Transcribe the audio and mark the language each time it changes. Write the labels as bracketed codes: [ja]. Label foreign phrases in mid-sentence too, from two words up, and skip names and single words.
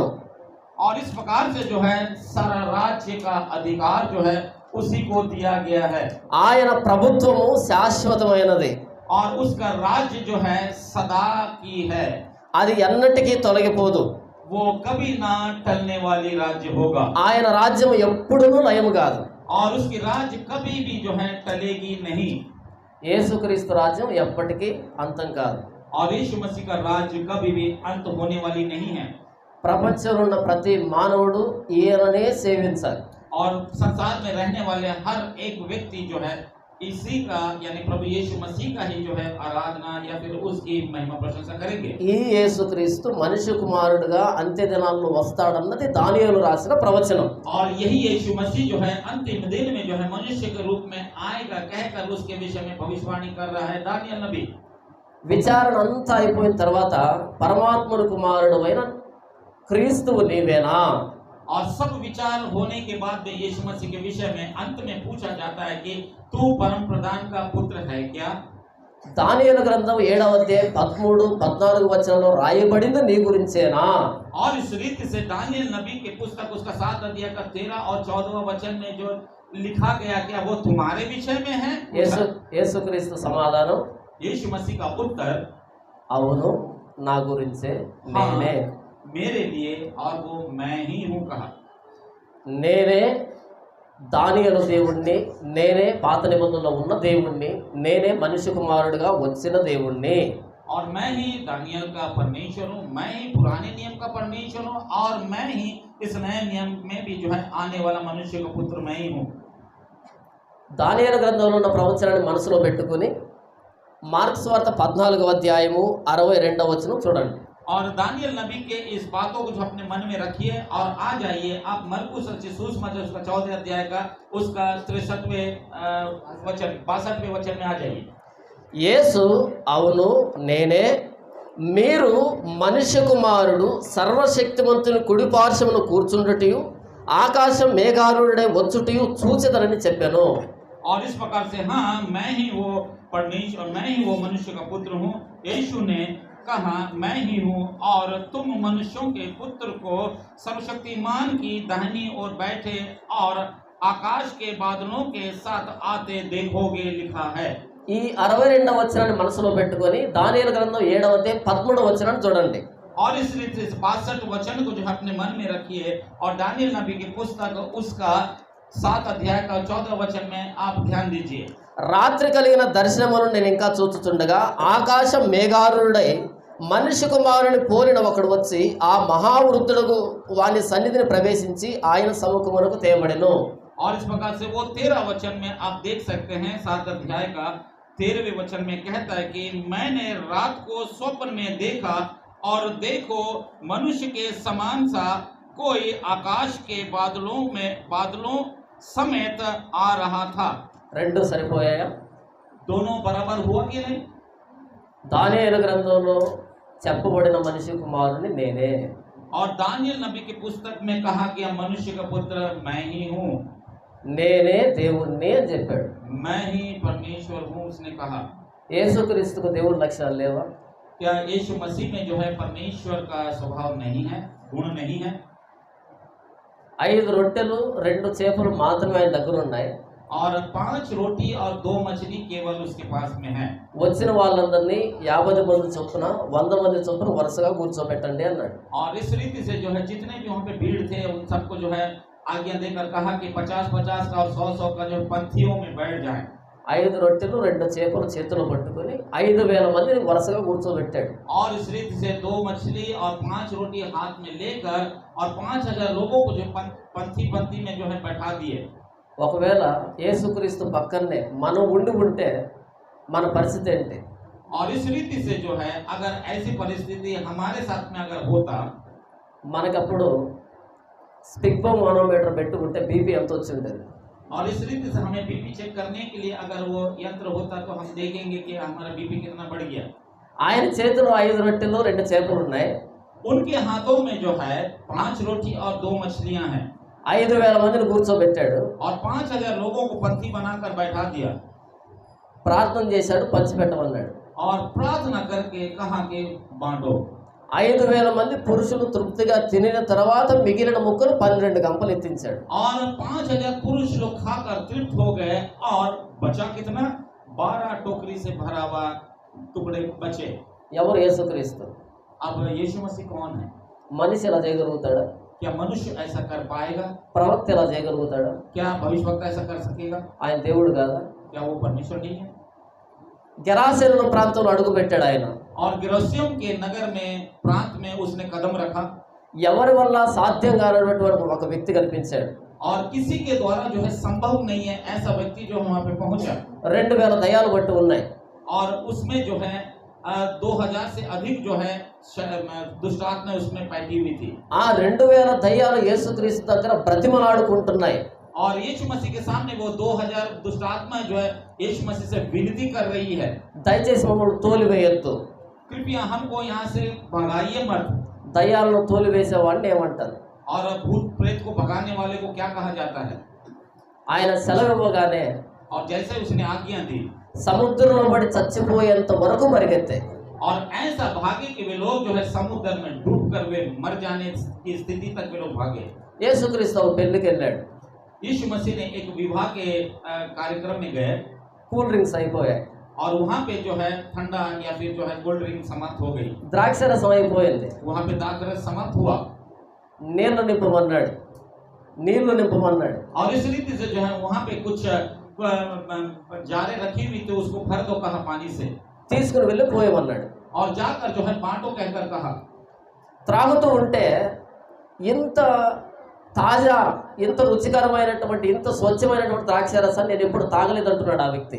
[hi] और इस प्रकार से जो है सारा राज्य का अधिकार जो है उसी को दिया गया है। [te] ఆయన ప్రభుత్వము శాశ్వతమైనది. [hi] और उसका राज्य जो है सदा की है, [te] అది ఎన్నటికీ తొలగిపోదు. [hi] वो कभी ना टलने वाली राज्य होगा। [te] ఆయన రాజ్యం ఎప్పుడూ లయము కాదు. [hi] और उसकी राज्य कभी भी जो है टलेगी नहीं। [te] యేసుక్రీస్తు రాజ్యం ఎప్పటికీ అంతం కాదు. [hi] और यीशु मसीह का राज्य कभी भी अंत होने वाली नहीं है। [te] ప్రపంచంలో ఉన్న ప్రతి మానవుడు ఈయననే సేవించాలి. [hi] और संसार में रहने वाले हर एक व्यक्ति जो है इसी का यानी प्रभु यीशु मसीह का ही जो है आराधना या फिर उसकी महिमा प्रशंसा करेंगे। [te] ఈ యేసుక్రీస్తు మనిషి కుమారుడుగా అంత్య దినాల్లో వస్తాడన్నది దానియేలు రాసిన ప్రవచనం. [hi] और यही यीशु मसीह जो है अंतिम दिन में जो है मनुष्य के रूप में आएगा कहकर उसके विषय में भविष्यवाणी कर रहा है दानियल नबी। [te] విచారణ అంతా అయిపోయిన తర్వాత పరమాత్ముని కుమారుడు అయిన క్రీస్తువు నీవేనా? [hi] और सब विचार होने के बाद में यीशु मसीह के विषय में अंत में पूछा जाता है कि तू परम प्रधान का पुत्र है क्या? [te] దానియేలు గ్రంథం 7వ అధ్యాయం 13, 14 వచనంలో రాయబడింది నీ గురించేనా? [hi] और इस रीति से दानियल नबी के पुस्तक उसका 7 अध्याय का 13 और 14वां वचन में जो लिखा गया क्या वो तुम्हारे विषय में है? [te] యేసుక్రీస్తు సమాధానం [hi] यीशु मसीह का उत्तर [te] అవును నా గురించే, నేనే. [hi] मेरे लिए और वो मैं ही हूँ कहा। [te] నేనే దానియేలు దేవుణ్ణి, నేనే పాత నిబంధనలో ఉన్న దేవుణ్ణి, నేనే మనిషి కుమారుడిగా వచ్చిన దేవుణ్ణి. [hi] और मैं ही दानियल का परमेश्वर हूँ, मैं ही पुराने नियम का परमेश्वर हूँ और मैं ही इस नए नियम में भी जो है आने वाला मनुष्य का पुत्र मैं ही हूँ। [te] దానియేలు గ్రంథంలో ఉన్న ప్రవచనాన్ని మనసులో పెట్టుకుని మార్క్స్ వార్త 14వ అధ్యాయము 62వ వచనం చూడండి. [hi] और दानियल नबी के इस बातों को जो अपने मन में रखिए और आ जाइए आप मरकुस सुसमाचार उसका 14 अध्याय का उसका 63वें वचन 62वें वचन में आ जाइए। [te] యేసు అవును నేనే, మీరు మనిషి కుమారుడు సర్వశక్తిమంతుని కుడి పార్శ్వమున కూర్చుండుటయు ఆకాశం మేఘారుడై వచ్చుటయు చూచెదనని చెప్పాను. [hi] और इस प्रकार से हाँ मैं ही वो परमेश्वर, मैं ही वो मनुष्य का पुत्र हूँ। यीशु ने कहा, मैं ही हूँ और तुम मनुष्यों के पुत्र को सर्वशक्तिमान की दाहिनी ओर बैठे और आकाश के बादलों के साथ आते देखोगे लिखा है। [te] ఈ 62వ వచనాన్ని మనసులో పెట్టుకొని దానియేలు గ్రంథం 7వ అధ్యాయం 13వ వచనాన్ని చూడండి. [hi] और इस रीति से 62 वचन को जो है अपने मन में रखिए और दानियल नबी की पुस्तक उसका 7 अध्याय का 14 वचन में आप ध्यान दीजिए। [te] రాత్రి కలిగిన దర్శనమును నేను ఇంకా చూచుచుండగా ఆకాశం మేఘారుడై మనిషి కుమారుని పోలిన ఒకడు వచ్చి ఆ మహావృద్ధుడు వాని సన్నిధిని ప్రవేశించి ఆయన సముఖమునకు తేబడెను. [hi] और इस प्रकार से वो 13 वचन में आप देख सकते हैं 7 अध्याय का 13वें वचन में कहता है कि मैंने रात को स्वप्न में देखा और देखो मनुष्य के समान सा कोई आकाश के बादलों समेत आ रहा था। [te] రెండు సరిపోయాయా? [hi] दोनों बराबर हुआ कि नहीं? [te] దానియేలు గ్రంథంలో చెప్పబడిన మనిషి కుమారుని నేనే. [hi] और दानियल नबी की पुस्तक में कहा कि मनुष्य का पुत्र मैं ही हूँ, [te] నేనే దేవుణ్ణి అని చెప్పాడు. [hi] मैं ही परमेश्वर हूँ उसने कहा। [te] యేసుక్రీస్తుకు దేవుడి లక్షణాలు లేవా? [hi] क्या यीशु मसीह में जो है परमेश्वर का स्वभाव नहीं है, गुण नहीं है? [te] 5 రొట్టెలు 2 చేపలు మాత్రమే ఆయన దగ్గర ఉన్నాయి. [hi] और 5 रोटी और 2 मछली केवल उसके पास में है। [te] వచ్చిన వాళ్ళందరినీ 50 మంది చొప్పున 100 మంది చొప్పున వరుసగా కూర్చోబెట్టండి అన్నాడు. [hi] और इस रीति से जो है जितने भी वहाँ पे भीड़ थे उन सबको जो है आज्ञा देकर कहा कि 50-50 का और 100-100 का जो पंक्तियों में बैठ जाएं। [te] 5 రొట్టెలు 2 చేపలు చేతిలో పట్టుకొని 5000 మందిని వరుసగా కూర్చోబెట్టాడు. [hi] और इस रीति से 2 मछली और 5 रोटी हाथ में लेकर और 5000 लोगों को जो पंक्ति में जो है बैठा दिए। [te] ఒకవేళ యేసుక్రీస్తు పక్కనే మనం ఉంటే మన పరిస్థితి ఏంటి? [hi] और इस रीति से जो है अगर ऐसी परिस्थिति हमारे साथ में अगर होता, [te] మనకప్పుడు స్పిక్బో మానోమీటర్ పెట్టుకుంటే బీపీ ఎంత వచ్చి ఉంటుంది? [hi] और इस रीति से हमें बीपी चेक करने के लिए अगर वो यंत्र होता तो हम देखेंगे कि हमारा बीपी कितना बढ़ गया। [te] ఆయన చేతిలో 5 రొట్టెలు 2 చేపలు ఉన్నాయి. [hi] उनके हाथों में जो है 5 रोटी और 2 मछलियां हैं [te] 5000 మందిని కూర్చోబెట్టాడు. [hi] और 5000 लोगों को पंक्ति बनाकर बैठा दिया [te] ప్రార్థన చేశాడు, పంచిపెట్టమన్నాడు. [hi] और प्रार्थना करके कहा कि बांटो। [te] 5000 మంది పురుషులు తృప్తిగా తినిన తర్వాత మిగిలిన ముక్కలు 12 గంపలు ఎత్తించాడు. [hi] और 5000 पुरुष लोग खाकर तृप्त हो गए और बचा कितना? 12 टोकरी से भरा हुआ टुकड़े बचे। [te] ఎవరు? యేసుక్రీస్తు. [hi] अब यीशु मसीह कौन है? [te] మనిషి ఎలా చేయగలుగుతాడా? [hi] क्या मनुष्य ऐसा कर पाएगा? [te] ప్రవక్త ఎలా చేయగలుగుతాడా? [hi] क्या भविष्यवक्ता ऐसा कर सकेगा? [te] ఆయన దేవుడు కాదా? [hi] क्या वो परमेश्वर नहीं है? [te] గెరాసేను ప్రాంతంలో అడుగు పెట్టాడు ఆయన. [hi] और गिरस्तियों के नगर में प्रांत में उसने कदम रखा [te] ఎవరి వల్ల సాధ్యం కానటువంటి ఒక వ్యక్తి కనిపించాడు. [hi] और किसी के द्वारा जो है संभव नहीं है ऐसा व्यक्ति जो वहां पे पहुंचा [te] 2000 దయ్యాలు పట్టి ఉన్నాయి. [hi] और उसमें जो है 2000 से अधिक जो है दुष्ट आत्मा उसमें बैठी हुई थी। [te] ఆ 2000 దయ్యాలు యేసుక్రీస్తు దగ్గర బ్రతిమలాడుకుంటున్నాయి. [hi] और यीशु मसीह के सामने वो 2000 दुष्ट आत्मा जो है यीशु मसीह से विनती कर रही है, [te] దయచేసి మమ్మల్ని తోలివేయొద్దు. [hi] कृपया हमको यहाँ से भगाइए मत। [te] దయ్యాలను తోలివేసేవాడిని ఏమంటారు? [hi] और भूत प्रेत को भगाने वाले को क्या कहा जाता है? [te] ఆయన సెలవు ఇవ్వగానే [hi] और जैसे उसने आज्ञा दी [te] సముద్రంలో పడి చచ్చిపోయేంత వరకు పరిగెత్తాయి. [hi] और ऐसा भागे कि वे लोग जो है समुद्र में डूब कर वे मर जाने की स्थिति तक वे लोग भागे। [te] యేసుక్రీస్తు పెళ్లికి వెళ్ళాడు. [hi] यीशु मसीह ने एक विवाह के कार्यक्रम में गए [en] cool drinks [te] అయిపోయాయి. [hi] और वहाँ पे जो है ठंडा या फिर जो है [en] cold drink [hi] समाप्त हो गई, [te] ద్రాక్షరసం అయిపోయింది. [hi] वहाँ पे दाखरस समाप्त हुआ [te] నీళ్లు నింపమన్నాడు. నీళ్లు నింపమన్నాడు. [hi] और इस रीति से जो है वहाँ पे कुछ जारे रखी हुई थी, उसको भर दो कहा पानी से, [te] తీసుకుని వెళ్ళి పోయమన్నాడు. [hi] और जाकर जो है बांटो कहकर कहा। [te] త్రాగుతూ ఉంటే ఇంత తాజా, ఇంత రుచికరమైనటువంటి, ఇంత స్వచ్ఛమైనటువంటి ద్రాక్షరసాన్ని నేను ఎప్పుడు తాగలేదంటున్నాడు ఆ వ్యక్తి.